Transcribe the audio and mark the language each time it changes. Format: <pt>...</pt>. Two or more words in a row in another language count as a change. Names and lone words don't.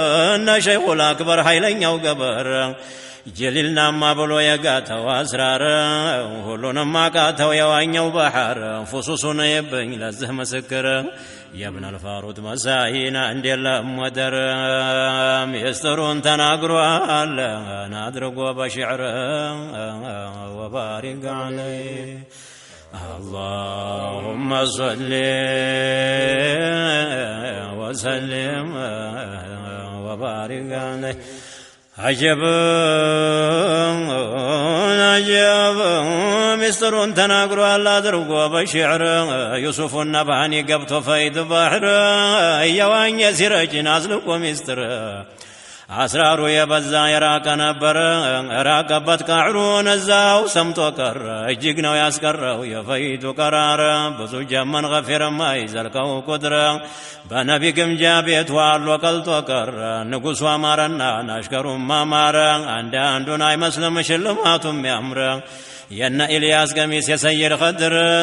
<am>እነ ሸይኹል አክበር ኃይለኛው ገበር፣ ጀሊልናማ ብሎ የጋተው አስራር፣ ሁሉንም አቃተው የዋኘው ባሕር፣ ፉሱሱን የብኝ ለዝህ ምስክር፣ የብነል ፋሩት መሳሂና እንደለም ወደር፣ ሚስጥሩን ተናግሯል አድርጎ በሽዕር፣</am> <ar>وبارك عليه። اللهم صل وسلم وبارك عليه።</ar> <am>አጀብ አጀብ ሚስጥሩን ተናግሯል አድርጎ በሽዕር፣ ዩሱፍና ባህኒ ገብቶ ፈይድ ባሕር፣ እየዋኘ ሲረጭን አዝልቆ ሚስጥር፣ አስራሩ የበዛ የራቀ ነበር፣ ራቀበት ቃዕሩን እዛው ሰምጦ ቀረ፣ እጅግ ነው ያስቀረው የፈይዱ ቀራር፣ ብዙ ጀመን ገፊር የማይዘልቀው ቁጥር፣ በነቢ ግምጃ ቤት ዋሎ ቀልጦ ቀረ፣ ንጉሡ አማረና ናሽከሩም አማረ፣ አንዳንዱን አይመስልም ሽልማቱም ያምረ፣ የነ ኢልያስ ገሚስ የሰይድ ኸድር፣</am>